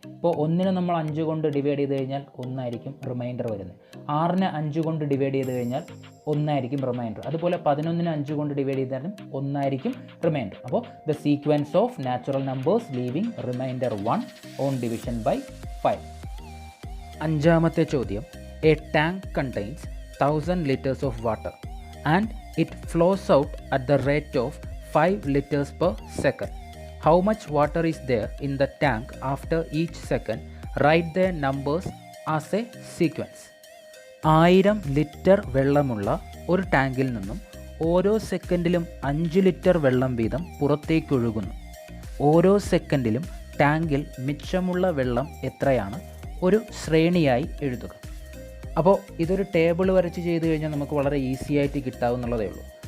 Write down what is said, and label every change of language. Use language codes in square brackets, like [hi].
[ml] ഇപ്പോൾ 1നെ നമ്മൾ 5 കൊണ്ട് ഡിവൈഡ് ചെയ്ത് കഴിഞ്ഞാൽ 1 ആയിരിക്കും റിമൈൻഡർ വരുന്നത്. 6നെ 5 കൊണ്ട് ഡിവൈഡ് ചെയ്ത് കഴിഞ്ഞാൽ 1 ആയിരിക്കും റിമൈൻഡർ. അതുപോലെ 11നെ 5 കൊണ്ട് ഡിവൈഡ് ചെയ്താലും 1 ആയിരിക്കും റിമൈൻഡർ. [en] അപ്പോൾ the sequence of natural numbers leaving remainder 1 on division by 5. [ml] അഞ്ചാമത്തെ ചോദ്യം. [en] A tank contains 1000 liters of water and it flows out at the rate of 5 liters per second. How much water is there in the tank after each second? Write their numbers as a sequence. [ml] 1000 litre വെള്ളമുള്ള ഒരു ടാങ്കിൽ നിന്നും ഓരോ സെക്കൻഡിലും 5 litre വെള്ളം വീതം പുറത്തേക്കൊഴുകുന്നു. ഓരോ സെക്കൻഡിലും ടാങ്കിൽ മിച്ചമുള്ള വെള്ളം എത്രയാണ് ഒരു ശ്രേണിയായി എഴുതുക. അപ്പോൾ ഇതൊരു ടേബിൾ വരച്ച് ചെയ്ത് കഴിഞ്ഞാൽ നമുക്ക് വളരെ ഈസി ആയിട്ട് കിട്ടാവുന്നുള്ളതേ ഉള്ളൂ.